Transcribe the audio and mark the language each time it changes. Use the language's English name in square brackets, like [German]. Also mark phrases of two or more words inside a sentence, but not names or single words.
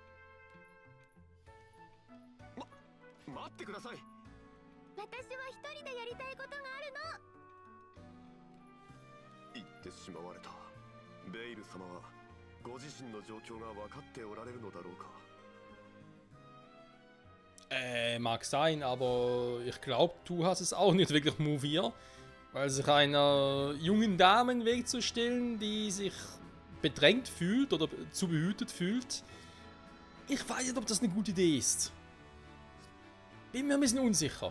[Japanese] 待ってください。私は一人でやりたいことがあるの。言ってしまわれた。ベイル様はご自身の状況が分かっておられるのだろうか。 [German] Mag sein, aber ich glaube, du hast es auch nicht wirklich moviert, weil sich einer jungen Dame in den Weg zu stellen, die sich bedrängt fühlt oder zu behütet fühlt. Ich weiß nicht, ob das eine gute Idee ist. Bin mir ein bisschen unsicher.